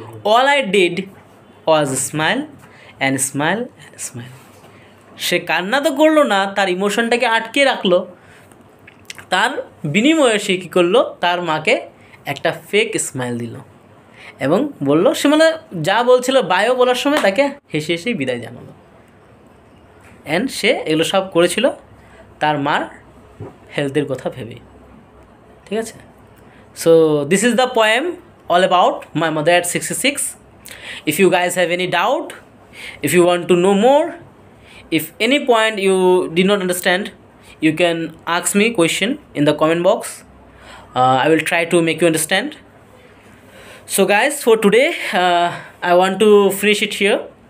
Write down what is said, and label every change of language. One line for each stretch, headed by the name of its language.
English: All I did was smile and smile and smile.
Bangla: সে কান্না তো করলো না, তার ইমোশনটাকে আটকে রাখলো। তার বিনিময়ে সে কী করলো, তার মাকে একটা ফেক স্মাইল দিল এবং বলল, সে মানে যা বলছিল বায়ো বলার সময় তাকে হেসে হেসেই বিদায় জানালো। অ্যান্ড সে এগুলো সব করেছিল তার মার হেলথের কথা ভেবে। ঠিক আছে?
English: So this is the poem all about my mother at 66. If you guys have any doubt, if you want to know more, if any point you did not understand, you can ask me question in the comment box. I will try to make you understand. So guys, for today I want to finish it here.